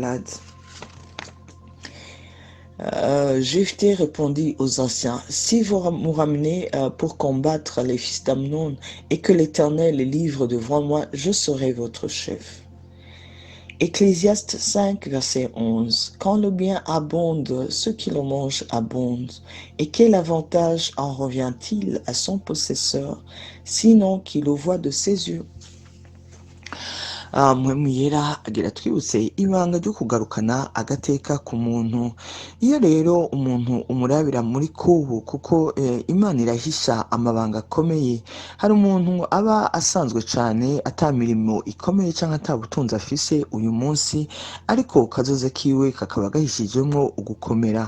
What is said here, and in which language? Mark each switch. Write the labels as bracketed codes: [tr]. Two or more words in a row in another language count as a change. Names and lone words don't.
[fr] » Jephthé répondit aux anciens: « Si vous me ramenez pour combattre les fils d'Amnon et que l'Éternel les livre devant moi, je serai votre chef. » Ecclésiaste 5, verset 11. Quand le bien abonde, ceux qui le mangent abondent. Et quel avantage en revient-il à son possesseur, sinon qu'il le voit de ses yeux? [rn] Mpwemu yera agira twibutse ibanga ryo kugarukana agateka ku muntu. Iyo rero umuntu umurabira muri kubu kuko Imana irahisha amabanga akomeye. Hari umuntu aba asanzwe cyane atamirimo ikomeye cyangwa atabutunzi afise uyu munsi, ariko kazoza kiwe kakaba gahishijemwo ugukomera.